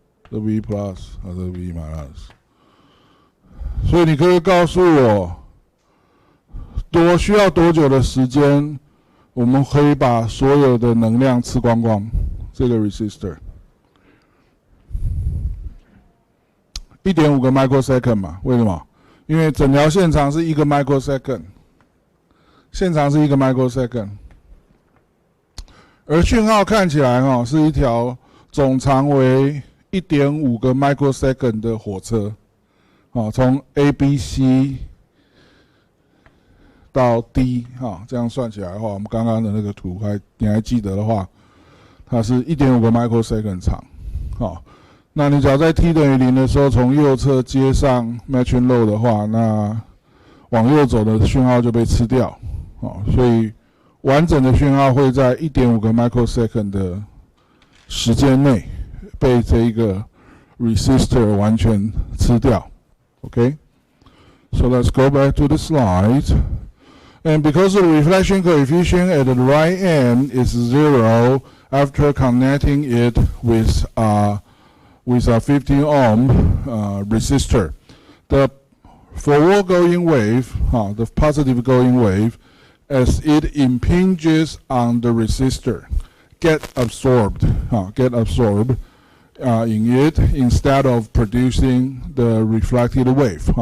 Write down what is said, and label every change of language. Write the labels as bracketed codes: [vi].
[zh] 这 V plus 还是 V minus？所以你可以告诉我，需要多久的时间，我们可以把所有的能量吃光光？这个 resistor。 1.5个 microsecond 嘛？为什么？因为整条线长是1个 microsecond， 线长是1个 microsecond， 而讯号看起来是一条总长为 1.5个 microsecond 的火车，从 A、B、C 到 D 这样算起来的话，我们刚刚的那个图你还记得的话，它是 1.5个 microsecond 长，那你只要在 t 等于0的时候，从右侧接上 matching load 的话，那往右走的讯号就被吃掉，所以完整的讯号会在 1.5个 microsecond 的时间内被这一个 resistor 完全吃掉。 [en] Okay, so let's go back to the slide. And because the reflection coefficient at the right end is 0 after connecting it with a 15 ohm resistor, the forward going wave, the positive going wave, as it impinges on the resistor, get absorbed in it instead of producing the reflected wave.